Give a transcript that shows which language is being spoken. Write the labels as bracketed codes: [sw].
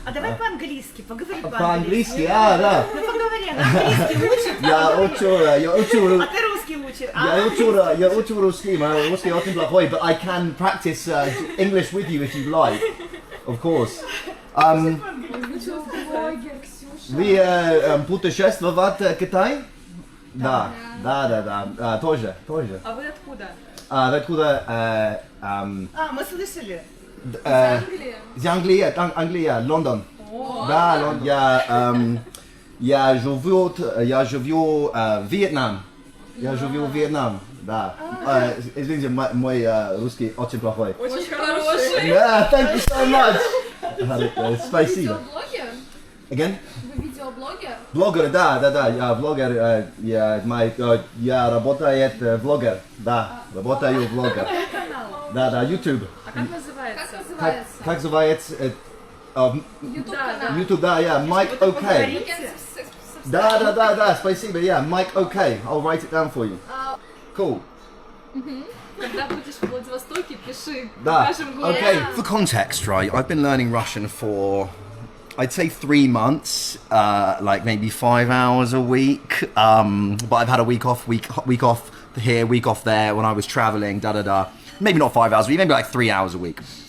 [ru] А давай по-английски, поговори По-английски, да. Ну поговори, английский учит. Я учу. А ты русский учишь. Я учу русский, мой русский очень плохой, [en] but I can practice English with you if you like, of course. [ru] Вы путешествовать в Китай? Да, тоже. А вы откуда? Откуда? Мы слышали. Из Англии, Лондон. Да, я живу в Вьетнам. Да. Извините, мой русский очень плохой. Очень хороший. [en] Yeah, thank you so much. [ru] Спасибо. Видеоблогер? [en] Again? [ru] Вы видеоблогер? Блогер, да, я блогер, я работаю блогер, да, работаю блогер. Да, YouTube. А как называется? Как называется? YouTube канал. [en] YouTube, да, Mike OK. [ru] Да, спасибо, [en] Mike OK. I'll write it down for you. Cool. [ru] Когда будешь в Владивостоке, пиши. Да. Покажем город. [en] Okay, for context, right, I've been learning Russian for, I'd say 3 months, like maybe 5 hours a week, but I've had a week off here, week off there when I was traveling, maybe not 5 hours a week, maybe like 3 hours a week.